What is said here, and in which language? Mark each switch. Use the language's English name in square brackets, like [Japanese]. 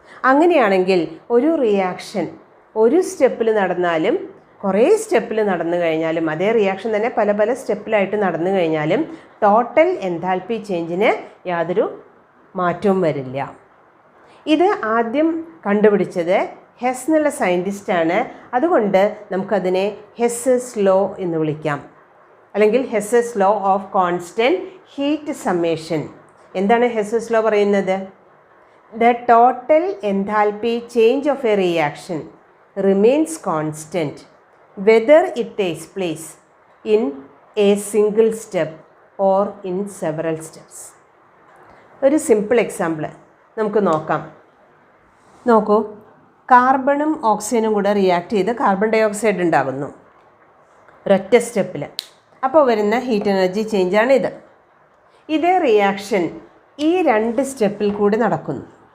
[Malayalam] അങ്ങനെയാണെങ്കിൽ ഒരു റിയാക്ഷൻ ഒരു സ്റ്റെപ്പിൽ നടന്നാലും കുറേ സ്റ്റെപ്പിൽ നടന്നു കഴിഞ്ഞാലും, അതേ റിയാക്ഷൻ തന്നെ പല പല സ്റ്റെപ്പിലായിട്ട് നടന്നു കഴിഞ്ഞാലും ടോട്ടൽ എൻതാൽപ്പി ചേഞ്ചിന് യാതൊരു മാറ്റവും വരില്ല. ഇത് ആദ്യം കണ്ടുപിടിച്ചത് ഹെസ് എന്നുള്ള സയൻറ്റിസ്റ്റാണ്. അതുകൊണ്ട് നമുക്കതിനെ ഹെസ്സസ് ലോ എന്ന് വിളിക്കാം, അല്ലെങ്കിൽ ഹെസ്സസ് law of constant heat summation. എന്താണ് ഹെസ്സസ് ലോ പറയുന്നത്? [English] The total enthalpy change of a reaction remains constant whether it takes place in a single step or in several steps. [Malayalam] ഒരു സിമ്പിൾ എക്സാമ്പിൾ നമുക്ക് നോക്കാം. നോക്കൂ, കാർബണും ഓക്സിജനും കൂടെ റിയാക്ട് ചെയ്ത് കാർബൺ ഡൈ ഓക്സൈഡ് ഉണ്ടാകുന്നു ഒരൊറ്റ സ്റ്റെപ്പിൽ. അപ്പോൾ വരുന്ന ഹീറ്റ് എനർജി ചേഞ്ചാണിത്. ഇതേ റിയാക്ഷൻ ഈ 2 സ്റ്റെപ്പിൽ കൂടി നടക്കുന്നു.